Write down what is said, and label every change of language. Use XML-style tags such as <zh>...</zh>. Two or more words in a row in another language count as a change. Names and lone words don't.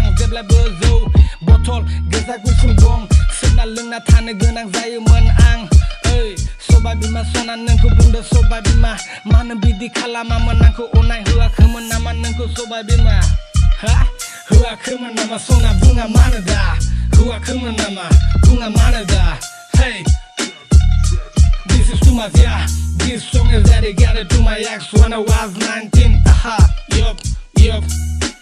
<brx>जेब्लाबो जौ बथल गोजा गुफुर गम सोबना लोंना थानो गोनां जायोमोन आं ओइ सबाय बिमा सना नोंखौ बुंदो सबाय बिमा मानो बिदि खालामामोन आंखौ अनाय होआखैमोन नामा नोंखौ सबाय बिमा होआखैमोन नामा सना बुङा मानो दा होआखैमोन नामा बुङा मानो दा</brx> <en>hey This song is dedicated to my ex when I was 19. Yup.</en>